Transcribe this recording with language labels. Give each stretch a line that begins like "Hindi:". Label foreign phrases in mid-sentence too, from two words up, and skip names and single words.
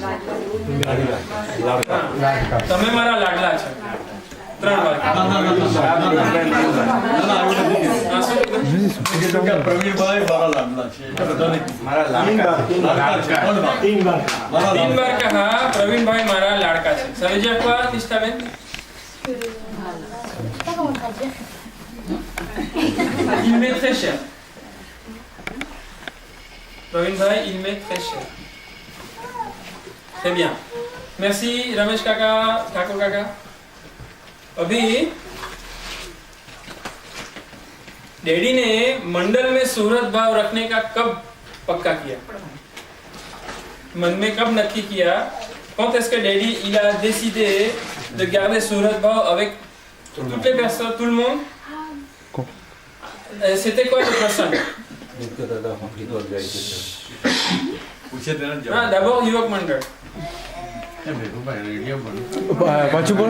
Gujarati: તમે મારા લાડલા છે। પ્રવીણ ભાઈ મારા લાડલા છે।
Hindi: तीन बार कहा
Gujarati: પ્રવીણ ભાઈ મારા લાડકા છે।
French: Ça veut dire quoi, Nistaben? Pas comment traduire. Il m'est très cher. प्रवीण भाई, il m'est très cher. Très bien. Merci रमेश काका, ठाकुर काका।
Hindi: अभी डैडी ने मंडल में सुहृद भाव रखने का कब पक्का किया? मन में कब नक्की किया?
French: Quand est-ce que Daddy il a décidé de garder
Hindi: सुहृद भाव
French: avec toutes les personnes, tout le monde? C'était quoi le प्रसंग? D'abord
Hindi: युवक मंडल।
French: Tu vois là